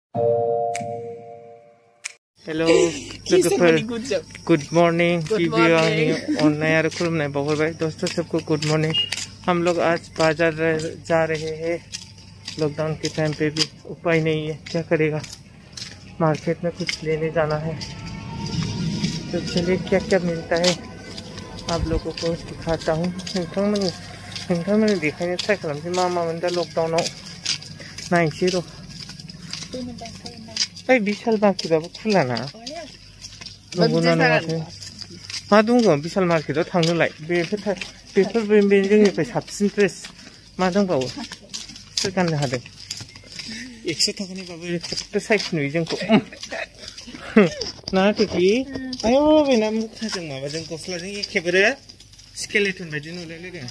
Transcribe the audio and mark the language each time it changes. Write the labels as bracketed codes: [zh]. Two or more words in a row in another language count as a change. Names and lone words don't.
[en] hello good morning [hi] और [brx] खुलमनाय बावहरबाय [hi] दोस्तों सबको [en] good morning. [hi] हम लोग आज बाजार जा रहे हैं। लॉकडाउन के टाइम पे भी उपाय नहीं है, क्या करेगा, मार्केट में कुछ लेने जाना है। तो चलिए क्या क्या मिलता है आप लोगों को दिखाता हूँ। [brx] नोंथांमोननो देखायनो ट्राइ खालामसै मा मा मोनदा लकडाउनाव नायनोसै र'। ओइ बिशाल मार्केटआबो खुलाना नंगौना नङाथाय मा दङ बिशाल मार्केटआव थांनोलाय बेफोर जोंनिफ्राय साबसिन ड्रेस मा दंबावो सोर गाननो हादों 100 थाखानिबाबो फट' साइज नुयो जोंखौ ना टिकि आयौ बेना मुखाजों माबाजों गस्लाजों एखेबारे स्केलेटन बायदि नुलायलायदों।